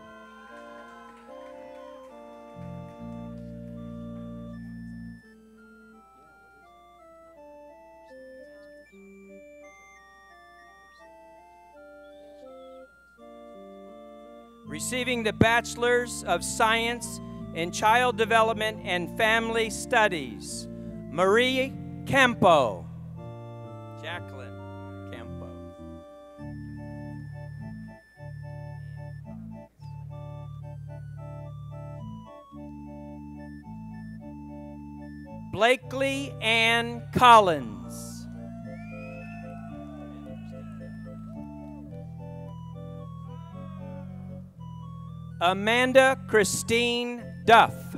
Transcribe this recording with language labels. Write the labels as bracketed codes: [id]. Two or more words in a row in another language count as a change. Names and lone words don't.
[en] Receiving the Bachelor's of Science in Child Development and Family Studies, Marie Campo. Jacqueline Campo. Blakely Ann Collins. Amanda Christine Duff.